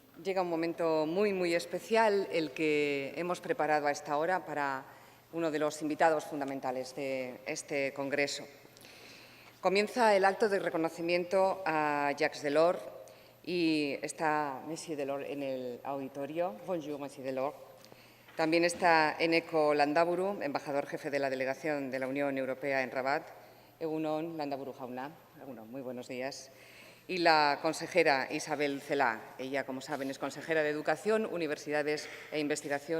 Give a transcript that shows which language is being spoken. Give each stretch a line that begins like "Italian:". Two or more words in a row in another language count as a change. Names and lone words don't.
Spanish: llega un momento muy especial, el que hemos preparado a esta hora para uno de los invitados fundamentales de este congreso. Comienza el acto de reconocimiento a Jacques Delors y está Monsieur Delors en el auditorio.
French: Bonjour, Monsieur
Spanish: Delors. También está Eneko Landaburu, embajador jefe de la delegación de la Unión Europea en Rabat.
Basque: Egunon, Landaburu jauna. Egunon,
Spanish: muy buenos días. Y la consejera Isabel Celaá. Ella, como saben, es consejera de Educación, Universidades e Investigación.